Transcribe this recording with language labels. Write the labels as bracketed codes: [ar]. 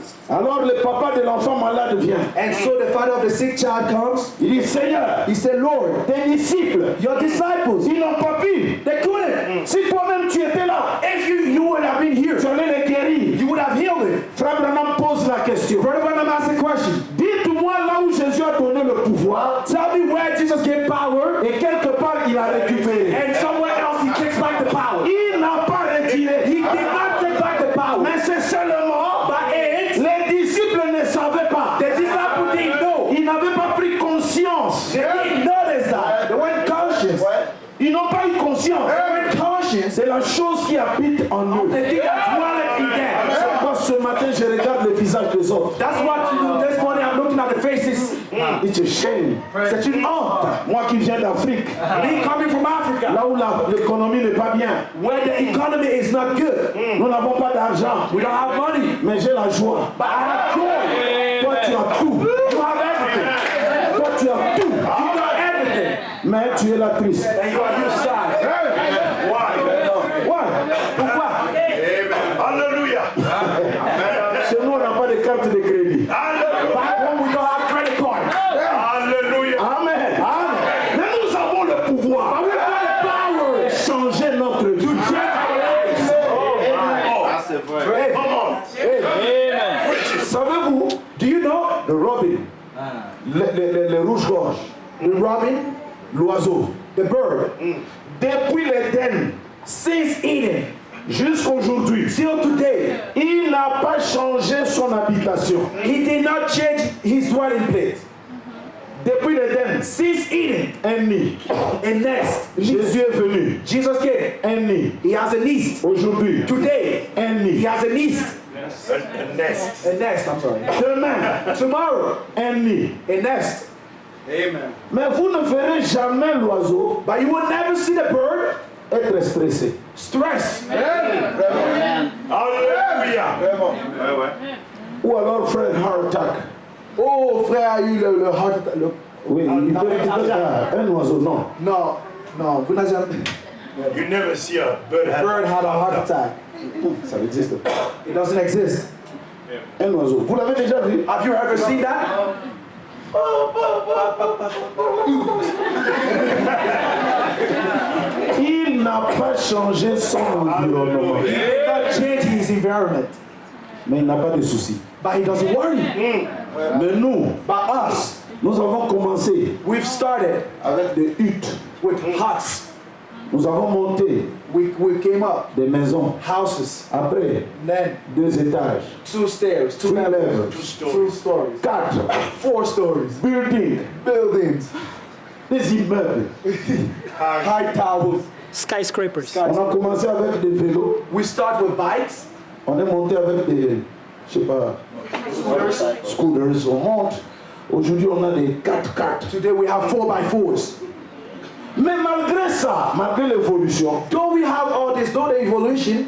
[fr] Alors le papa de l'enfant malade vient. [en] And so the father of the sick child comes. [fr] Il dit, Seigneur, [en] He said, Lord, [fr] tes disciples, [en] your disciples, [fr] ils n'ont pas pu. [en] they couldn't. [fr] Si toi-même tu étais là, [en] If you would have been here, [fr] tu allais les guérir. [en] you would have healed it. [fr] Frère Branham pose la question. [en] Brother Branham asked a question. [fr] Dites-moi là où Jésus a donné le pouvoir [en] Tell me where Jesus gave power, [fr] et quelque part il a récupéré. [en] and somewhere else he takes back the power. [fr] Il n'a pas retiré. [en] He did not take back the power. [fr] Mais c'est seulement [en] But it, [fr] les disciples ne savaient pas. [en] the disciples didn't know. [fr] Ils n'avaient pas pris conscience. [en] They didn't notice that. They weren't conscious. [fr] Ils n'ont pas eu conscience. [en] They weren't conscious. [fr] C'est la chose qui habite en eux. [en] The thing that dwelleth in them. [fr] C'est pourquoi ce matin je regarde le visage des autres. [en] That's what this morning I'm looking at the faces. It's a shame. [fr] C'est une honte. Moi qui viens d'Afrique, [en] Me coming from Africa, [fr] là où l'économie n'est pas bien, [en] where the economy is not good. [fr] nous n'avons pas d'argent, [en] We don't have money, [fr] mais j'ai la joie. [en] but I have joy. [fr] Toi tu as tout. [en] You have everything. [fr] Toi tu as tout. [en] You got everything. [fr] Mais tu es là triste. [en] And you are your side. Why? Ouais. [fr] Pourquoi? Hallelujah. Chez nous on n'a pas de carte de crédit. Hallelujah. [en] Back home we don't have credit cards. Hallelujah. Amen. Amen. [fr] Mais nous avons le pouvoir. [en] But we got the power [fr] de changer notre vie. [en] to change our lives. Hey, come on. [fr] Savez-vous, [en] Do you know [fr] le robin, le rouge-gorge, [en] the robin, [fr] l'oiseau, [en] the bird, [fr] depuis l'Éden [en] since Eden [fr] jusqu'aujourd'hui, [en] till today, [fr] il n'a pas changé son habitation. [en] he did not change his dwelling place. [fr] Depuis l'Éden, [en] Since Eden, [fr] un nid. [en] a nest. [fr] Jésus est venu, [en] Jesus came. [fr] un nid. [en] He has a nest. [fr] Aujourd'hui, [en] Today, [fr] un [en] he [fr] nid. [en] has a nest. A nest. A nest, I'm sorry. [fr] Demain, [en] Tomorrow, [fr] un nid. [en] a nest. [fr] Mais vous ne verrez jamais l'oiseau [en] But you will never see the bird [fr] être stressé. [en] stressed. Hallelujah. [fr] Ou alors frère [en] heart attack. [fr] Oh, frère a eu le [en] heart attack. [fr] Oui, il peut un oiseau, non. Non, non, vous n'avez jamais. [en] You never see a bird Bird had a heart attack. [fr] Ça n'existe pas. [en] It doesn't exist. [fr] Un oiseau. Vous l'avez déjà vu? [en] Have you ever seen that? [fr] Il n'a pas changé son environnement. [en] He did not change his environment, [fr] Mais il n'a pas de soucis. [en] but he doesn't worry. [fr] Mais nous, [en] But us, [fr] nous avons commencé [en] we've started [fr] avec des huttes. [en] with huts. [fr] Nous avons monté [en] We came up, [fr] des maisons. [en] houses, [fr] Après, [en] then [fr] 2 étages, [en] 2 stairs, 2 3 levels, levels, 2 stories, 4 4 stories, buildings, buildings, [fr] des immeubles. [en] high towers. Skyscrapers. [fr] On a commencé avec des vélos. [en] We start with bikes, [fr] On est monté avec des, je sais pas, scooters. On monte. Aujourd'hui, on a des 4x4. [en] today we have 4x4s. [fr] Mais malgré ça, malgré l'évolution, [en] Though we have all this, though the evolution,